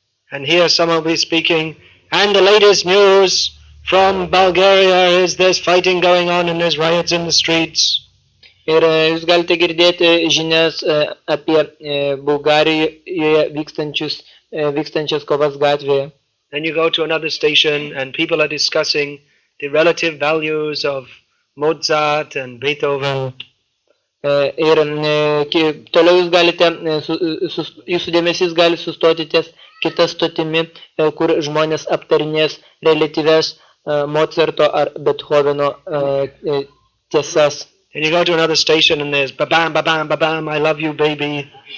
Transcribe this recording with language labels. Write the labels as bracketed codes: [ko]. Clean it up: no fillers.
[en] And here someone will be speaking, and the latest news from Bulgaria is there's fighting going on and there's riots in the streets. [lt] Ir jūs galite girdėti žinias apie Bulgarijoje vykstančias kovas gatvėje. [en] Then you go to another station and people are discussing the relative values of Mozart and Beethoven. [lt] Ir toliau jūs galite, jūsų dėmesys gali sustoti ties kitą stotimi, kur žmonės aptarinės relatyves Mozarto ar Beethoveno tiesas. [en] And you go to another station and there's ba-bam, ba-bam, ba-bam, I love you, baby.